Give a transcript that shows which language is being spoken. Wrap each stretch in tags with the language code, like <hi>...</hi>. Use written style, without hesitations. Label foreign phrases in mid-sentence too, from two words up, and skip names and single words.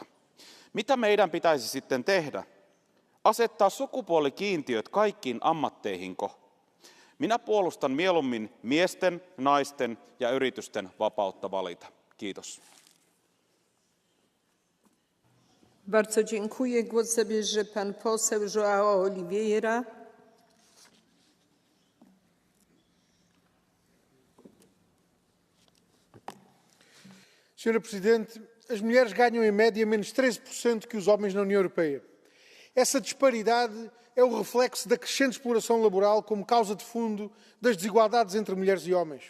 <fi>Mitä meidän pitäisi sitten tehdä? Asettaa sukupuolikiintiöt kaikkiin ammatteihinko? Minä puolustan mieluummin miesten, naisten ja yritysten vapautta valita. Kiitos.</fi> <pl>Bardzo dziękuję. Głos zabierze pan poseł João Oliveira.</pl> <pt>Senhora Presidente, as mulheres ganham em média menos 13% que os homens na União Europeia. Essa disparidade é o reflexo da crescente exploração laboral como causa de fundo das desigualdades entre mulheres e homens.</pt>